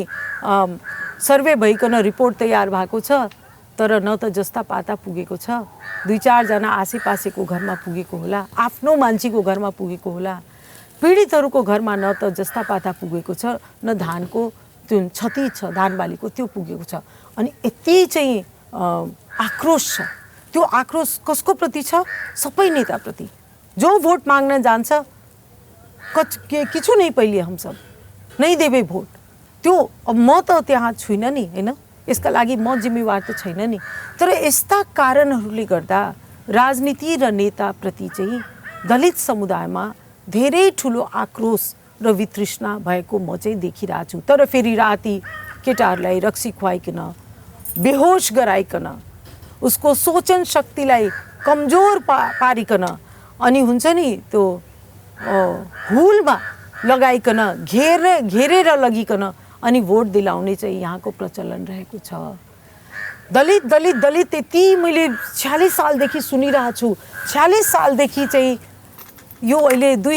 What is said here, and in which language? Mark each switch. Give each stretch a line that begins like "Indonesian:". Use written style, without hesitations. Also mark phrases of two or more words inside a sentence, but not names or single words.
Nepali: सर्वे भइकन रिपोर्ट तयार भएको छ तर न त जस्ता पाता पुगेको छ 2-4 जना आसेपासेको घरमा पुगेको होला आफ्नो मान्छेको घरमा पुगेको होला पीडितहरूको घरमा न त जस्ता पाता पुगेको छ न धानको जुन क्षति छ धान बालीको त्यो पुगेको छ अनि यति चाहिँ आक्रोश छ त्यो आक्रोश कसको प्रति छ सबै नेताप्रति जो भोट माग्न जान्छ
Maithili: किछु नहीं पहिले हम सब नहीं देवे भोट
Nepali: त्यो अब म त त्यहाँ छुइनँ नि हैन यसका लागि म जिम्मेवार त छैन नि तर यस्ता कारणहरूले गर्दा राजनीति र नेताप्रति चाहिँ दलित समुदायमा धेरै ठुलो आक्रोश र वितृष्णा भएको म चाहिँ देखिरहेको छु तर फेरि राति केटाहरूलाई रक्सी खुवाइकन बेहोस गराइकन उसको सोचन शक्तिलाई कमजोर पारिकन अनि हुन्छ नि त्यो हुलमा लगाइकन घेरेर लगिकन अनि भोट दिलाउने चाहिँ यहाँको प्रचलन रहेको छ दलित दलित दलित यति मैले 46 सालदेखि सुनिरहेको छु 46 सालदेखि चाहिँ यो अहिले